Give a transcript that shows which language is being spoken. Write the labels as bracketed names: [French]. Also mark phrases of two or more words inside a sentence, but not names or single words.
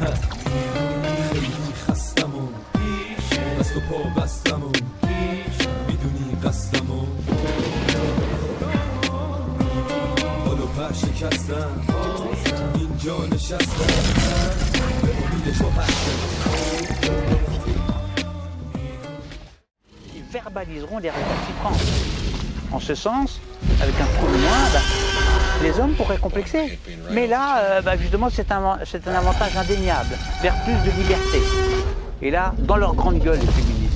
[Persian] خیلی خستمون دست و پا بستمون میدونی قصدمون بالو پر شکستم اینجا نشستم به امید تو هستم [French] Ils verbaliseront les récalcitrants. En ce sens, avec un trou de moins, les hommes pourraient complexer. Mais là, justement, c'est un avantage indéniable, vers plus de liberté. Et là, dans leur grande gueule, les féministes.